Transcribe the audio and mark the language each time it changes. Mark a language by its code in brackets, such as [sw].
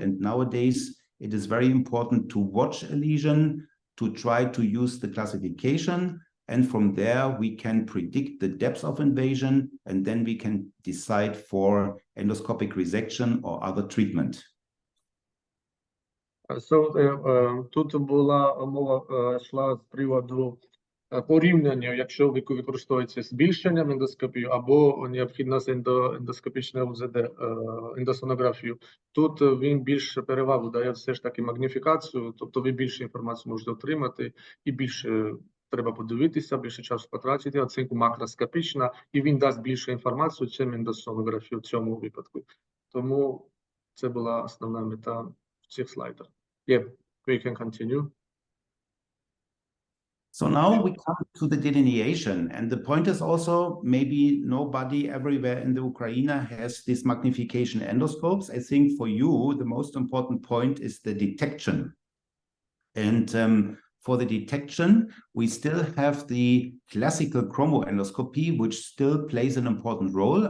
[en] And nowadays, it is very important to watch a lesion, to try to use the classification. And from there, we can predict the depth of invasion, and then we can decide for endoscopic resection or other treatment. [uk] So, тут була мова йшла з приводу порівняння, якщо використовується збільшенням ендоскопію або необхідність ендоскопічної УЗД, ендосонографію. Тут він більше перевагу дає все ж таки магніфікацію, тобто ви більше інформації можете отримати і більше треба подивитися, більше часу потратити, оцінку макроскопічна, і він дасть більше інформацію, чим ендосонографію в цьому випадку. Тому це була основна мета в цих слайдах. [en] Yeah, we can continue. So now we come to the delineation, and the point is also maybe nobody everywhere in the Ukraine has these magnification endoscopes. I think for you, the most important point is the detection. And for the detection, we still have the classical chromoendoscopy, which still plays an important role.